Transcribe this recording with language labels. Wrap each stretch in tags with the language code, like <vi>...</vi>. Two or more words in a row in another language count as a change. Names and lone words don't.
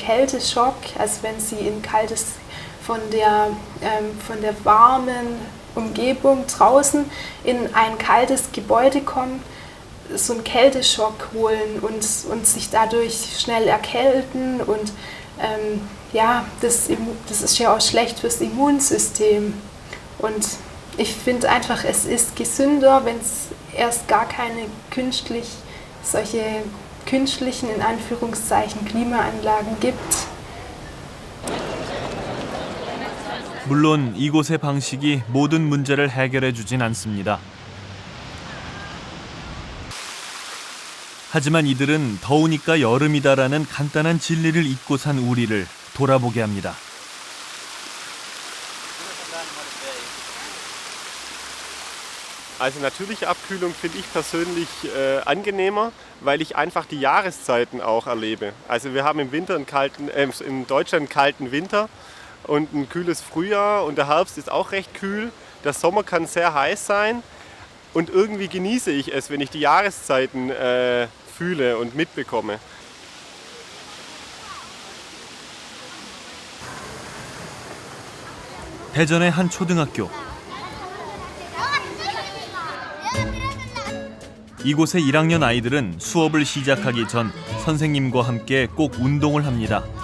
<de>Kälteschock, also wenn sie in kaltes von der warmen Umgebung draußen in ein kaltes Gebäude kommen, so einen Kälteschock holen und sich dadurch schnell erkälten und ja, das ist ja auch schlecht fürs Immunsystem. Und ich finde einfach, es ist gesünder, wenn es erst gar keine solche künstlichen, in Anführungszeichen, Klimaanlagen gibt.</de> <ko>물론 이곳의 방식이 모든 문제를 해결해 주진 않습니다. 하지만 이들은 더우니까 여름이다라는 간단한 진리를 잊고 산 우리를 돌아보게 합니다.</ko> <de>Also natürliche Abkühlung finde ich persönlich angenehmer, weil ich einfach die Jahreszeiten auch erlebe. Also wir haben im Winter in Deutschland einen kalten Winter und ein kühles Frühjahr und der Herbst ist auch recht kühl. Der Sommer kann sehr heiß sein und irgendwie genieße ich es, wenn ich die Jahreszeiten fühle und mitbekomme.</de> <ko>대전의 한 초등학교. 이곳의 1학년 아이들은 수업을 시작하기 전 선생님과 함께 꼭 운동을 합니다.</ko>